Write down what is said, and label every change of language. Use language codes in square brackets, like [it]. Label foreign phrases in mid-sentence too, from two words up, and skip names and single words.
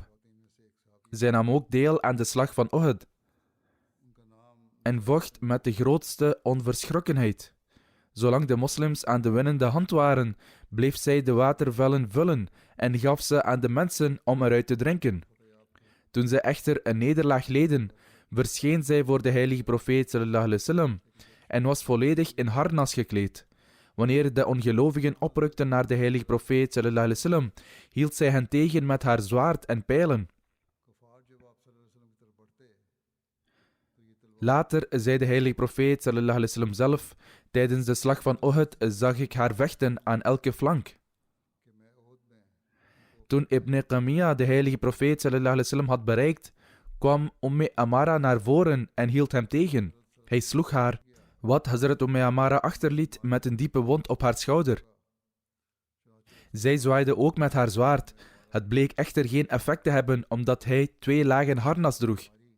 [nl] Zij nam ook deel aan de slag van Uhud en vocht met de grootste onverschrokkenheid. Zolang de moslims aan de winnende hand waren, bleef zij de watervellen vullen en gaf ze aan de mensen om eruit te drinken. Toen zij echter een nederlaag leden, verscheen zij voor de heilige profeet [ar] صلى الله عليه وسلم [nl] en was volledig in harnas gekleed. Wanneer de ongelovigen oprukten naar de heilige profeet [ar] صلى الله عليه وسلم, [nl] hield zij hen tegen met haar zwaard en pijlen. Later zei de heilige profeet [ar] صلى الله عليه وسلم [nl] zelf: tijdens de slag van Uhud zag ik haar vechten aan elke flank. Toen Ibn Qamiya de heilige profeet [ar] صلى الله عليه وسلم [nl] had bereikt, kwam Amara naar voren en hield hem tegen. Hij sloeg haar, wat Hazrat Amara achterliet met een diepe wond op haar schouder. Zij zwaaide ook met haar zwaard. Het bleek echter geen effect te hebben omdat hij 2 lagen harnas droeg.